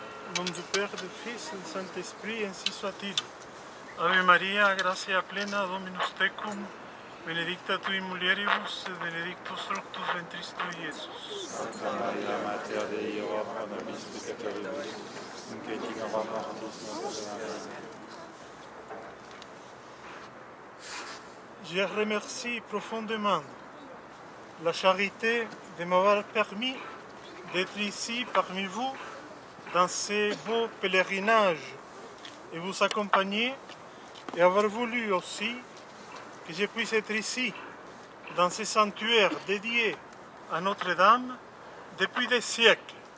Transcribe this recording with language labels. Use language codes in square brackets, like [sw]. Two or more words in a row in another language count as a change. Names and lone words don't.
[fr] Au nom du Père, du Fils et du Saint-Esprit, ainsi soit-il. [la] Ave Maria, gratia plena, Dominus tecum, benedicta tui mulieribus, et benedictus fructus ventris tui, Iesus. Santa Maria, Mater Dei, ora pro nobis peccatoribus, nunc et in hora mortis nostre. Amen. [fr] Je remercie profondément la charité de m'avoir permis d'être ici parmi vous dans ces beaux pèlerinages et vous accompagner et avoir voulu aussi que je puisse être ici dans ces sanctuaires dédiés à Notre-Dame depuis des siècles.